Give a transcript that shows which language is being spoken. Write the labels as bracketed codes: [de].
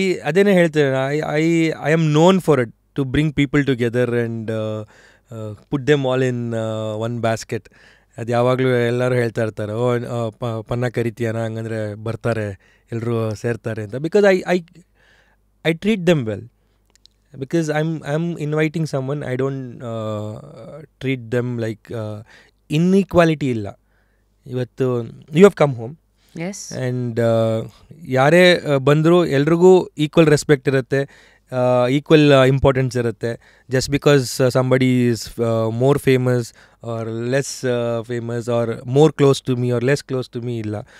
[kn] ಅದೇನೇ ಹೇಳ್ತೇನೆ, [en] I am known for it, to bring people together and put them all in one basket. [kn] ಅದು ಯಾವಾಗಲೂ ಎಲ್ಲರೂ ಹೇಳ್ತಾ ಇರ್ತಾರೆ, ಪನ್ನ ಕರಿತೀಯನ, ಹಂಗಂದರೆ ಬರ್ತಾರೆ, ಎಲ್ಲರೂ ಸೇರ್ತಾರೆ ಅಂತ. [en] Because I treat them well. Because I'm inviting someone, I don't treat them like inequality illa. Ivattu you have come home, yes, [kn] and ಯಾರೇ ಬಂದರೂ ಎಲ್ರಿಗೂ ಈಕ್ವಲ್ ರೆಸ್ಪೆಕ್ಟ್ ಇರುತ್ತೆ, ಈಕ್ವಲ್ ಇಂಪಾರ್ಟೆನ್ಸ್ ಇರುತ್ತೆ. [en] Just because somebody is more famous or less famous or more close to me or less close to me ಇಲ್ಲ.